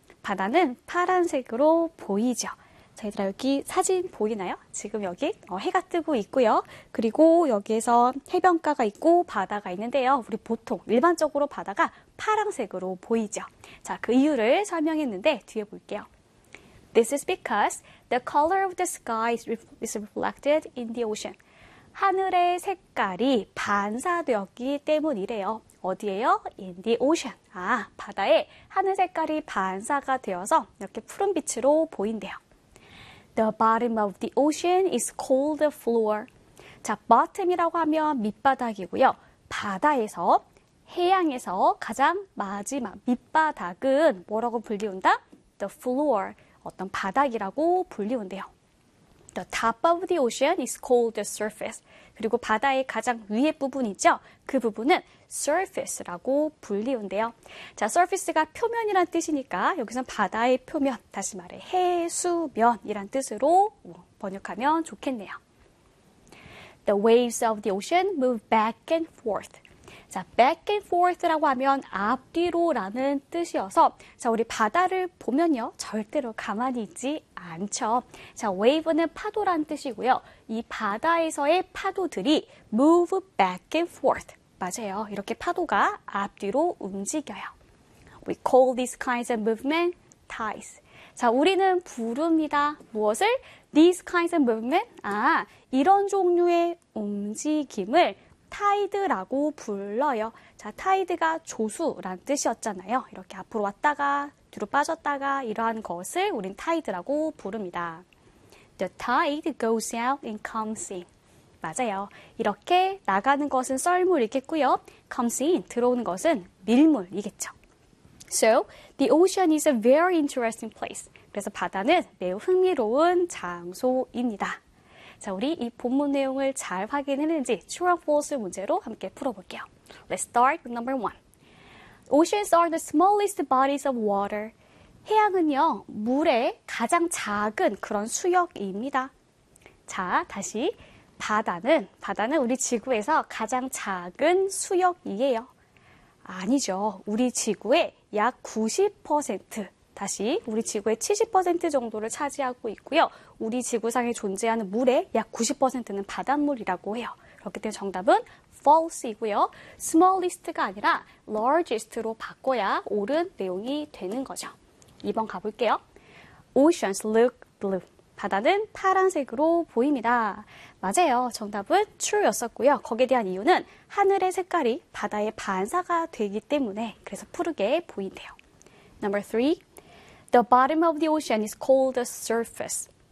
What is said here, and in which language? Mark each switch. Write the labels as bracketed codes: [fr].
[ko] 바다는 파란색으로 보이죠. 얘들아, 여기 사진 보이나요? 지금 여기 해가 뜨고 있고요. 그리고 여기에서 해변가가 있고 바다가 있는데요. 우리 보통 일반적으로 바다가 파란색으로 보이죠. 자, 그 이유를 설명했는데 뒤에 볼게요. [en] This is because the color of the sky is reflected in the ocean. [ko] 하늘의 색깔이 반사되었기 때문이래요. 어디에요? [en] In the ocean. [ko] 아, 바다에 하늘 색깔이 반사가 되어서 이렇게 푸른빛으로 보인대요. [en] The bottom of the ocean is called the floor. [ko] 자, bottom이라고 하면 밑바닥이고요. 바다에서, 해양에서 가장 마지막 밑바닥은 뭐라고 불리운다? [en] The floor, [ko] 어떤 바닥이라고 불리운대요. [en] The top of the ocean is called the surface. [ko] 그리고 바다의 가장 위에 부분 있죠? 그 부분은 surface라고 불리운데요. 자, surface가 표면이란 뜻이니까 여기서는 바다의 표면, 다시 말해 해수면이란 뜻으로 번역하면 좋겠네요. [en] The waves of the ocean move back and forth. [ko] 자, [en] back and forth [ko] 라고 하면 앞뒤로라는 뜻이어서, 자, 우리 바다를 보면요, 절대로 가만히 있지 않죠. 자, wave는 파도란 뜻이고요. 이 바다에서의 파도들이 [en] move back and forth. [ko] 맞아요. 이렇게 파도가 앞뒤로 움직여요. [en] We call these kinds of movement tides. [ko] 자, 우리는 부릅니다. 무엇을? [en] These kinds of movement? [ko] 아, 이런 종류의 움직임을 타이드라고 불러요. 자, 타이드가 조수란 뜻이었잖아요. 이렇게 앞으로 왔다가 뒤로 빠졌다가 이러한 것을 우린 타이드라고 부릅니다. [en] The tide goes out and comes in. [ko] 맞아요. 이렇게 나가는 것은 썰물이겠고요. [en] comes in, [ko] 들어오는 것은 밀물이겠죠. [en] So, the ocean is a very interesting place. [ko] 그래서 바다는 매우 흥미로운 장소입니다. 자, 우리 이 본문 내용을 잘 확인했는지 [en] true or false [ko] 문제로 함께 풀어볼게요. [en] Let's start with number one. Oceans are the smallest bodies of water. [ko] 해양은요, 물의 가장 작은 그런 수역입니다. 자, 다시. 바다는 우리 지구에서 가장 작은 수역이에요. 아니죠. 우리 지구의 약 90%. 다시, 우리 지구의 70% 정도를 차지하고 있고요. 우리 지구상에 존재하는 물의 약 90%는 바닷물이라고 해요. 그렇기 때문에 정답은 false이고요. smallest가 아니라 largest로 바꿔야 옳은 내용이 되는 거죠. 2번 가볼게요. [en] Oceans look blue. [ko] 바다는 파란색으로 보입니다. 맞아요. 정답은 true였었고요. 거기에 대한 이유는 하늘의 색깔이 바다에 반사가 되기 때문에 그래서 푸르게 보인대요. [en] Number 3. The bottom of the ocean is called the surface.